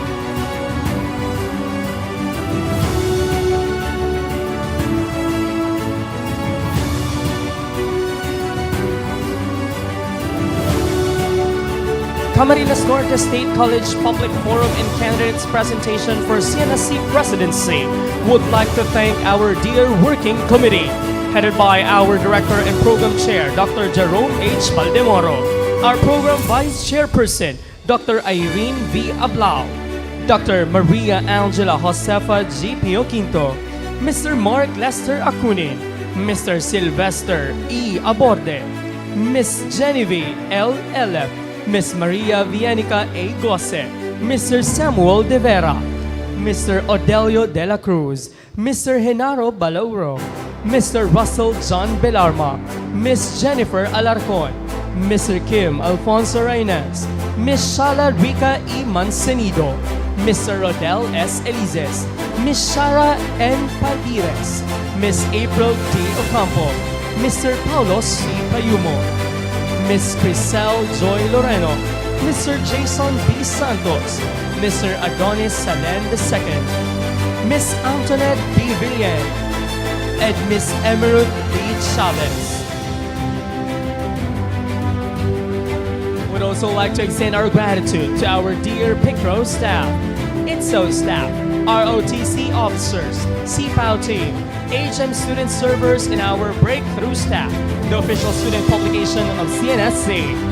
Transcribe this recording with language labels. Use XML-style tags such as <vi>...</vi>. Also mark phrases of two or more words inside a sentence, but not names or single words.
<en>Camarines Norte State College Public Forum and Candidates Presentation for CNSC Presidency would like to thank our dear Working Committee, headed by our Director and Program Chair, Dr. Jerome H. Valdemoro, our Program Vice Chairperson, Dr. Irene V. Ablao, Dr. Maria Angela Josefa G. Pio Quinto, Mr. Mark Lester Acunin, Mr. Sylvester E. Aborde, Miss Genevieve L. Elef, Miss Maria Viennica A. Gosse, Mr. Samuel De Vera, Mr. Odelio De La Cruz, Mr. Genaro Balauro, Mr. Russell John Belarma, Miss Jennifer Alarcon, Mr. Kim Alfonso Reynes, Miss Shala Rica E. Mancenido, Mr. Rodel S. Elises, Miss Shara N. Padires, Miss April D. Ocampo, Mr. Paulo C. Payumo, Miss Crisel Joy Loreno, Mr. Jason B. Santos, Mr. Adonis Salen II, Miss Antoinette B. Villan, and Miss Emerald B. Chavez. We'd also like to extend our gratitude to our dear PICRO staff, ITSO staff, ROTC officers, CPAO team, HM student servers, and our breakthrough staff, the official student publication of CNSC.</en>